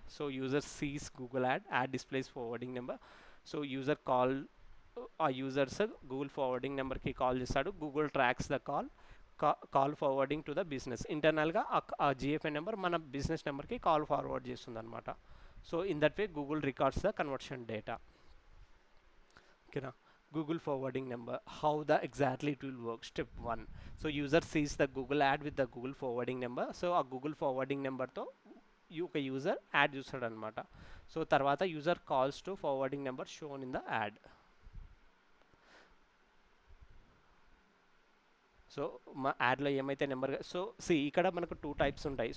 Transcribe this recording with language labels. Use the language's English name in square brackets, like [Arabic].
[English] So user sees Google ad displays forwarding number. So user [Telugu] ఆ users Google forwarding నెంబర్కి call చేస్తాడు. [English] Google tracks the call forwarding to the business. [Telugu] ఇంటర్నల్గా ఆ జిఎఫ్ఎన్ number మన business నెంబర్కి call forward చేస్తుంది అనమాట. [English] So in that way Google records the conversion data. [Telugu] ఓకేనా. [English] Google forwarding number, how exactly it will work. Step 1. So user sees the Google ad with the Google forwarding number. [Telugu] So a Google forwarding number తో ఒక user add చూస్తాడు అనమాట. So తర్వాత [English] User calls to forwarding number shown in the ad. [Telugu] So మా యాడ్లో ఏమైతే number, so ఇక్కడ మనకు 2 types ఉంటాయి.